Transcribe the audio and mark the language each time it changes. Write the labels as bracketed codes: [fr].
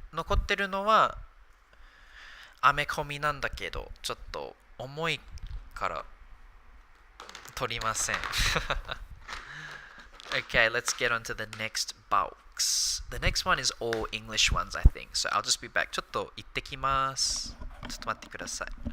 [ja] 残ってるのはアメコミなんだけど、ちょっと重いから取りません。 [en] Okay, let's get on to the next box. The next one is all English ones, I think. So I'll just be back. [ja] ちょっと行ってきます。ちょっと待ってください。